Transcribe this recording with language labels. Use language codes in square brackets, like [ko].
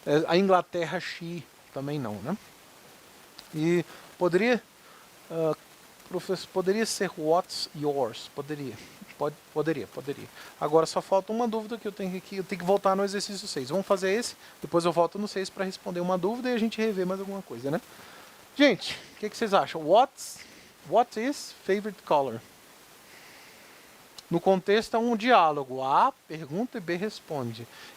[pt] a Inglaterra, Xi, também não, né? E poderia... professor, poderia ser [en] what's yours? [pt] Poderia. Poderia. Agora só falta uma dúvida que eu tenho aqui. Eu tenho que voltar no exercício 6. Vamos fazer esse, depois eu volto no 6 para responder uma dúvida e a gente rever mais alguma coisa, né? Gente, o que vocês acham? [en] What is favorite color? [pt] No contexto é um diálogo. A pergunta e B responde.